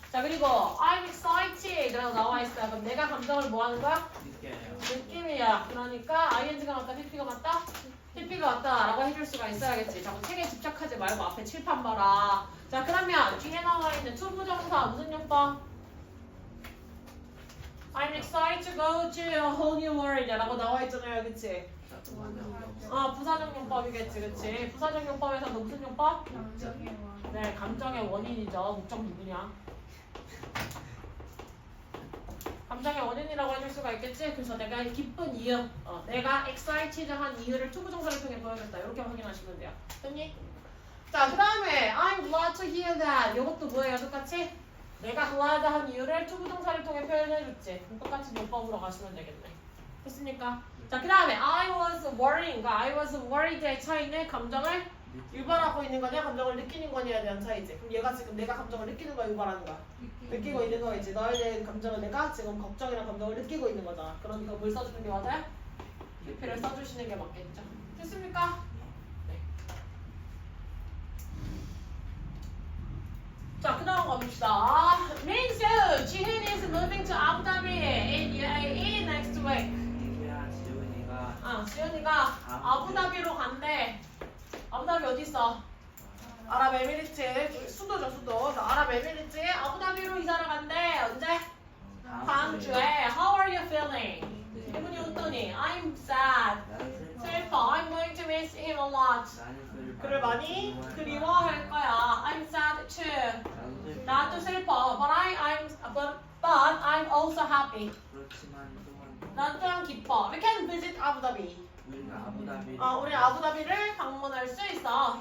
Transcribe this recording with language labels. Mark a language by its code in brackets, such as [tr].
[ko] 자, 그리고 [en] I'm excited [ko] 라고 나와 있어요. 그럼 내가 감정을 뭐 하는 거야? 느낌이야. 그러니까 ing가 맞다, pp가 맞다? pp가 맞다 라고 해줄 수가 있어야겠지. 자꾸 책에 집착하지 말고 앞에 칠판 봐라. 자, 그러면 뒤에 나와 있는 투부정사 무슨 용법? [en] I'm excited to go to a whole new world [ko] 라고 나와 있잖아요. 그치? 부사적 용법이겠지. 그치? 부사적 용법에서도 무슨 용법? 네, 감정의 원인이죠. 목적 누구냐? 감정의 원인이라고 해줄 수가 있겠지? 그래서 내가 기쁜 이유, 내가 excited한 이유를 투부정사를 통해 보여줬다. 이렇게 확인하시면 돼요. 됐니? 자, 그 다음에 [en] I'm glad to hear that. [ko] 이것도 뭐예요? 똑같이? 내가 glad한 이유를 투부정사를 통해 표현해줬지. 그럼 똑같이 문법으로 가시면 되겠네. 됐습니까? 자, 그 다음에 [en] I was worrying [ko] 과 [en] I was worried [ko] 의 차이는 감정을 유발하고 있는 거냐 감정을 느끼는 거냐에 대한 차이지. 그럼 얘가 지금 내가 감정을 느끼는 거야 유발하는 거야? 느끼고 있는 거겠지. 너에 대한 감정을 내가 지금 걱정이나 감정을 느끼고 있는 거잖아. 그러니까 뭘 써주는 게 맞아요? UP를 써주시는 게 맞겠죠. 됐습니까? 네. 자, 그 다음 가봅시다. [en] 민수, 지훈 is moving to Abu Dhabi in UAE next week. [ko] 민수야 지훈이가 지훈이가 아부다비로 간대. 아부다비 어디 있어? 아랍에미리트 수도죠 수도. 그래서 아랍에미리트에 아부다비로 이사를 간대. 언제? 다음 주에. [en] How are you feeling? [ko] 기분이 어떠니? [en] I'm sad. [ko] 슬퍼. [en] I'm going to miss him a lot. [ko] 그를 많이 그리워할 거야. [en] I'm sad too. [ko] 나도 슬퍼. [en] But I'm also happy. [ko] 그렇지만 또한 난 또한 기뻐. [en] We can visit Abu Dhabi. [ko] 우리가 아부다비 우리 아부다비를 방문할 수 있어.